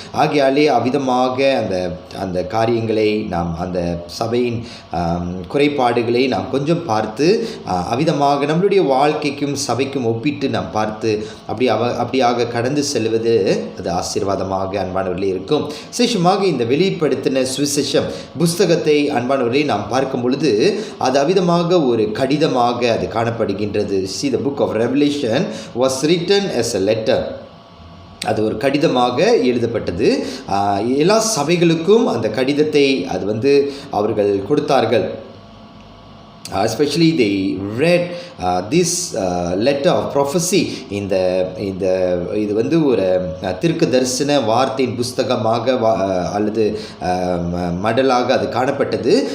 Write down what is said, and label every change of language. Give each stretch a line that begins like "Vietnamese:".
Tamil: ஆகையாலே அவ்விதமாக அந்த காரியங்களை நாம் அந்த சபையின் குறைபாடுகளை நாம் கொஞ்சம் பார்த்து அவ்விதமாக நம்மளுடைய வாழ்க்கைக்கும் சபைக்கும் ஒப்பிட்டு நாம் பார்த்து அப்படியாக கடந்து செல்வது அது ஆசீர்வாதமாக அன்பானவர்களே இருக்கும். விசேஷமாக இந்த வெளிப்படுத்தின சுவிசேஷம் புஸ்தகத்தை அன்பானவர்களே நாம் பார்க்கும் பொழுது அது அவ்விதமாக ஒரு கடிதமாக அது காணப்படுகின்றது.
English: See, the book of Revelation was written as a letter.
Tamil: அது ஒரு கடிதமாக எழுதப்பட்டது. எல்லா சபைகளுக்கும் அந்த கடிதத்தை அது அவர்கள் கொடுத்தார்கள்.
English: Especially they read this letter of prophecy
Tamil: இது ஒரு தீர்க்க தரிசன வார்த்தையின் புஸ்தகமாக அல்லது மடலாக அது காணப்பட்டது.